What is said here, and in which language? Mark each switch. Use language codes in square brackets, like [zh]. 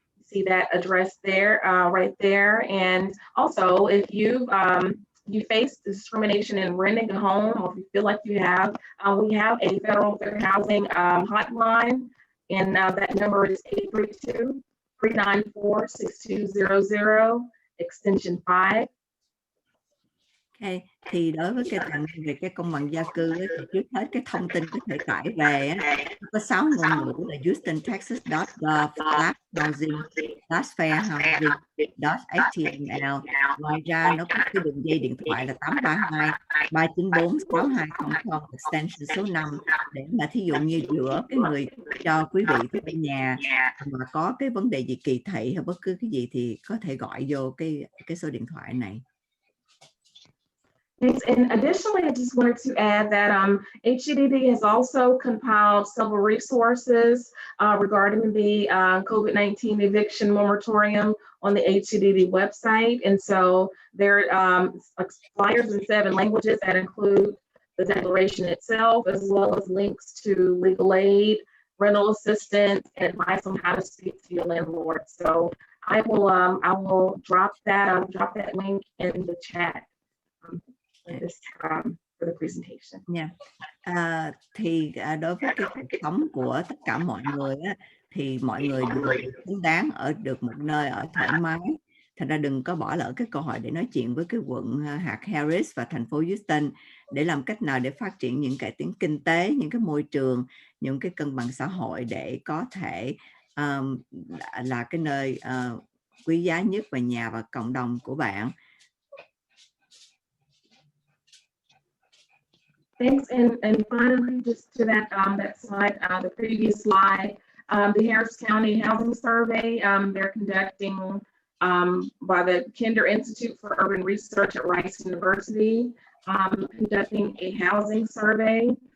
[en] You see that address there, right there. And also, if you face discrimination in renting a home, or if you feel like you have, we have a federal fair housing hotline, and that number is 832-394-6200, extension 5. Okay. [vi] Thì đối với cái phần về cái công bằng gia cư ấy, thì trước hết cái thông tin có thể tải về á, có 6 ngôn ngữ là houston.texas.gov/fairhousing.html. Ngoài ra nó có cái đường dây điện thoại là 832 394 6200 extension số 5 để mà thí dụ như giữa cái người cho quý vị thuê nhà mà có cái vấn đề gì kỳ thị hay bất cứ cái gì thì có thể gọi vô cái số điện thoại này. [en] And additionally, I just wanted to add that HCDD has also compiled several resources regarding the COVID-19 Eviction Moratorium on the HCDD website. And so there are flyers in 7 languages that include the declaration itself, as well as links to legal aid, rental assistance, and advice on how to speak to your landlord. So I will drop that link in the chat. For the presentation. [vi] Thì đối với cái cuộc sống của tất cả mọi người á, thì mọi người đều xứng đáng ở được một nơi ở thoải mái. Thành ra đừng có bỏ lỡ cái cơ hội để nói chuyện với cái quận hạt Harris và thành phố Houston để làm cách nào để phát triển những cải tiến kinh tế, những cái môi trường, những cái cân bằng xã hội để có thể là cái nơi quý giá nhất về nhà và cộng đồng của bạn. [en] Thanks, and finally, just to that slide, the previous slide, the Harris County Housing Survey, they're conducting by the Kinder Institute for Urban Research at Rice University, conducting a housing survey.